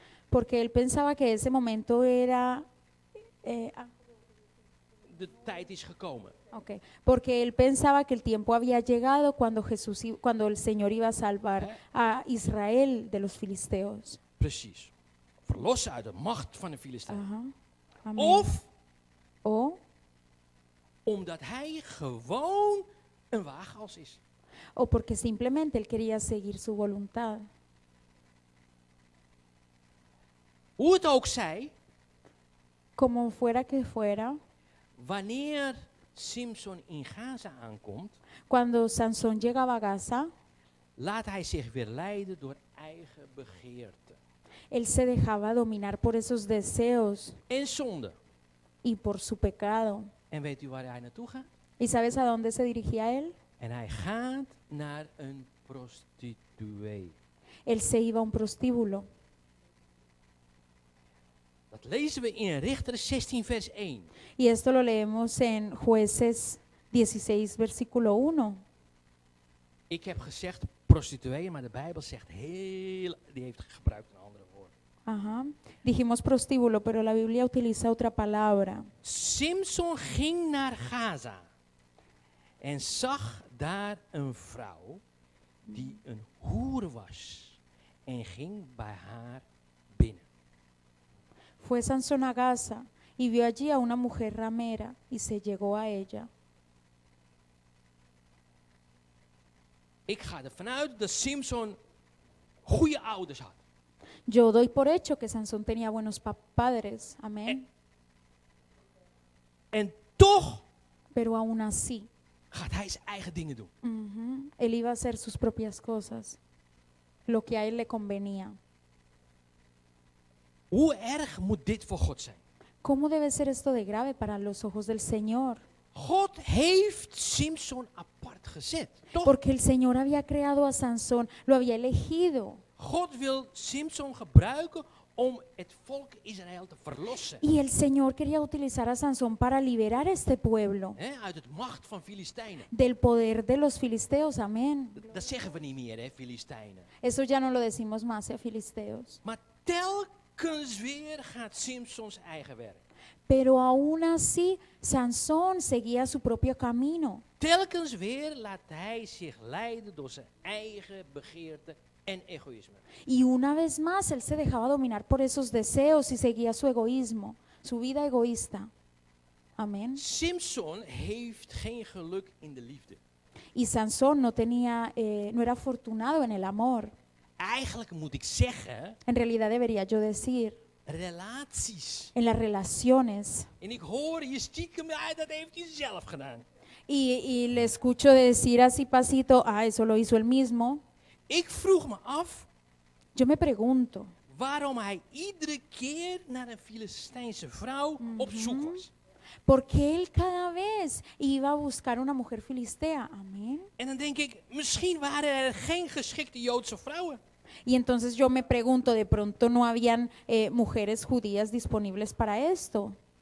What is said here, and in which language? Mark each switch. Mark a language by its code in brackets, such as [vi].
[es] porque él pensaba que ese momento era [nl] De tijd is gekomen. [es] okay, porque él pensaba que el tiempo había llegado cuando el Señor iba a salvar a Israel de los filisteos. [nl] Precies. Verlossen uit de macht van de Filistijnen. [es] Ajá. Amén. [nl] Of [es] O [nl] omdat hij gewoon een waaghals is. [es] porque simplemente él quería seguir su voluntad. [nl] Hoe het ook zij, [es] Como fuera que fuera, [nl] wanneer Simson in Gaza aankomt, [es] Cuando Sansón llegaba a Gaza, [nl] laat hij zich weer leiden door eigen begeerte [es] él se dejaba dominar por esos deseos [nl] en zonde. [es] y por su pecado. [nl] En weet u waar hij naartoe gaat? [es] ¿Y sabes a dónde se dirigía él? [nl] En hij gaat naar een prostituee. [es] Él se iba a un prostíbulo. [nl] Dat lezen we in Richteren 16 vers 1. [es] Y esto lo leemos en Jueces 16, versículo 1. [nl] Ik heb gezegd prostituee, maar de Bijbel zegt die heeft gebruikt een andere woord. [es] Ajá. Dijimos prostíbulo, pero la Biblia utiliza otra palabra. [nl] Simson ging naar Gaza en zag daar een vrouw die een hoer was en ging bij haar binnen. [es] Fue Sansón a Gaza y vio allí a una mujer ramera y se llegó a ella. [nl] Ik ga ervan uit dat Simson goede ouders had. [es] Yo doy por hecho que Sansón tenía buenos padres, amén. [nl] En toch [es] Pero aún así, [nl] gaat hij zijn eigen dingen doen. [es] él iba a hacer sus propias cosas, lo que a él le convenía. [nl] Hoe erg moet dit voor God zijn? [es] ¿Cómo debe ser esto de grave para los ojos del Señor? [nl] God heeft Simson apart gezet. Toch? [es] Porque el Señor había creado a Sansón, lo había elegido. [nl] God wil Simson gebruiken om het volk Israël te verlossen. [es] Y el Señor quería utilizar a Sansón para liberar a este pueblo [nl] Uit het macht van Filistijnen. [es] del poder de los filisteos, amén. [nl] Dat zeggen we niet meer, Filistijnen. [es] Eso ya no lo decimos más, filisteos. [nl] Maar telkens weer gaat Simson zijn eigen werk. [es] Pero aún así, Sansón seguía su propio camino. [nl] Telkens weer laat hij zich leiden door zijn eigen begeerte en egoïsme. [es] Y una vez más, él se dejaba dominar por esos deseos y seguía su egoísmo, su vida egoísta. Amén. [nl] Simson heeft geen geluk in de liefde. [es] Y Sansón no era afortunado en el amor. [nl] Eigenlijk moet ik zeggen, [es] En realidad debería yo decir, [nl] relaties. [es] en las relaciones. [nl] En ik hoor hier stiekem, dat heeft hij zelf gedaan. [es] Y le escucho decir así pasito, eso lo hizo él mismo. [nl] Ik vroeg me af [es] Yo me pregunto, [nl] waarom hij iedere keer naar een Filistijnse vrouw op zoek was. [es] ¿por qué él cada vez iba a buscar una mujer filistea? Amén. [nl] En dan denk ik, misschien waren er geen geschikte Joodse vrouwen. [es] Y entonces yo me pregunto, de pronto no habían mujeres judías disponibles para esto.